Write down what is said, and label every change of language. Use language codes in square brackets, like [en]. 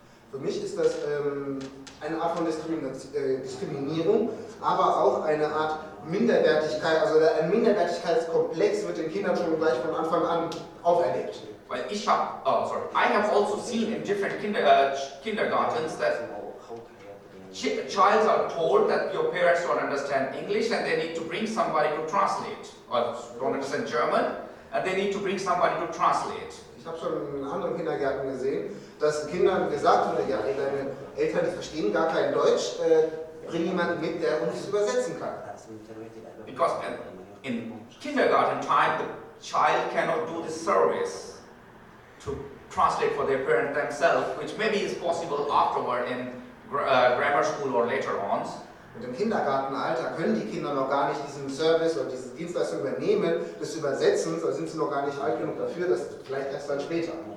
[de] Für mich ist das eine Art von Diskriminierung, aber auch eine Art Minderwertigkeit, also ein Minderwertigkeitskomplex wird den Kindern schon gleich von Anfang an auferlegt. [en] Well, I have also seen in different kindergartens that children are told that your parents don't understand English and they need to bring somebody to translate, or don't understand German and they need to bring somebody to translate. [de] Ich habe schon in anderen Kindergärten gesehen, dass Kindern gesagt wurde, ja, deine Eltern, die verstehen gar kein Deutsch, bring jemanden mit, der uns übersetzen kann. [en] Because in kindergarten time, the child cannot do the service to translate for their parent themselves, which maybe is possible afterward in grammar school or later on. [de] Und im Kindergartenalter können die Kinder noch gar nicht diesen Service oder diese Dienstleistung übernehmen, des Übersetzens, da sind sie noch gar nicht alt genug dafür, das vielleicht erst dann später.